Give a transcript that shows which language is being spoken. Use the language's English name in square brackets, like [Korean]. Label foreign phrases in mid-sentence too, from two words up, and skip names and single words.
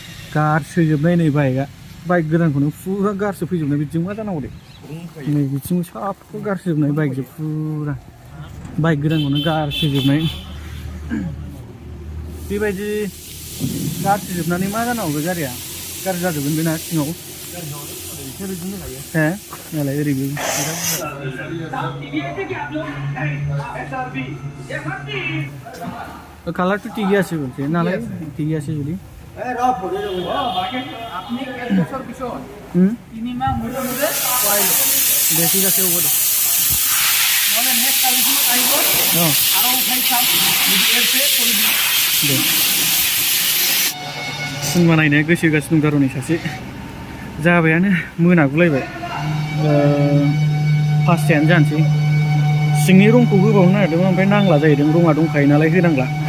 [Bodo] गारसोजोबनाय नै बाइकआ बाइक गोदानखौनो फुरा गारसो फैजोबनाय बिदिजों मा जानांगौ दे नै बिथिं साबखौ गारसोजोबनाय बाइकजों फुरा बाइक गोदानखौनो गारसोजोबनाय बेबायदि गारसोजोबनानै मा जानांगौ बे गारिया गाज्रि जाजोबगोन बेना सिङाव हे नालाय ओरैबो [Bangla] কালারটা ঠিকই আছে বলছে নালে ঠিকই আছে যদি ঠিক আছে ওগুলো [Bodo] सिनेमा नायनो गोसो होगासिनो दं थारनै सासे जाबायानो मोनागुलायबाय पासतायानो जानोसै सिंनि रंखौ होबावनो नागिरदोंमोन ओमफ्राय नांला जाहैदों रङा दंखायो नालाय होनांला